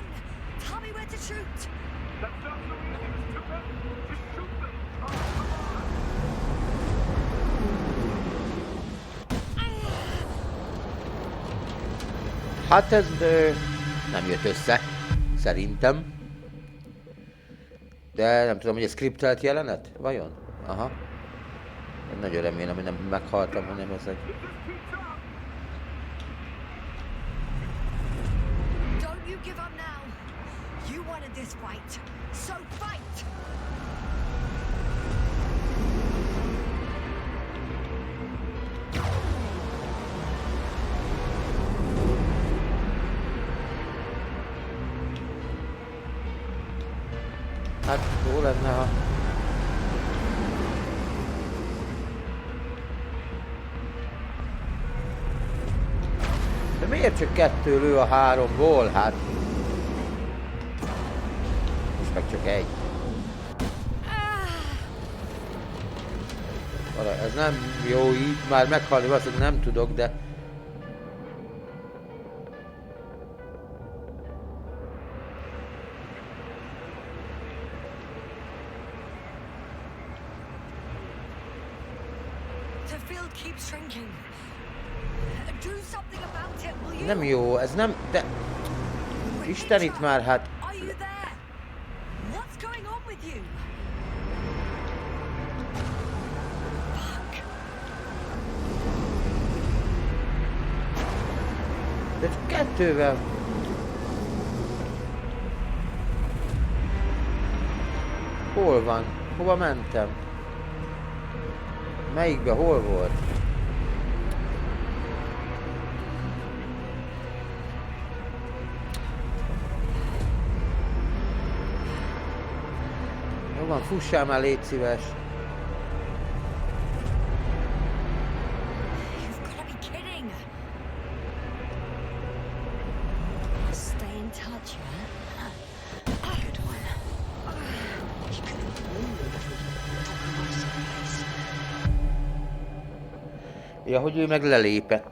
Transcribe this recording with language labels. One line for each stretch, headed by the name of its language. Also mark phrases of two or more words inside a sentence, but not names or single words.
English: Tell me where to shoot! That's not so easy, Mr. Cooper. Just shoot them.
Hungarian: Hát ez nem jött össze, szerintem. De nem tudom, hogy ez skriptelt jelenet? Vajon? Aha. Én nagyon remélem, hogy nem meghaltam, hanem ez egy...
English: Don't you give up now! You wanted this fight, so fight!
Hungarian: Hát jó lenne, ha... De miért csak 2 lő a 3-ból? Hát... Most meg csak 1. Ez nem jó így, már meghalni valószínűleg nem tudok, de...
English: The field keeps shrinking. Do something about it, will you?
Hungarian: Nem jó, ez nem... De... Isten itt már, hát...
English: Are you there? What's going on with you? Fuck.
Hungarian: De csak 2-vel... Hol van? Hova mentem? Melyikbe? Hol volt? Jó van, fussál már, légy szíves.
English: You've got to be kidding. Stay in touch, yeah? Good one. You could
Hungarian: Ja, hogy ő meg lelépett.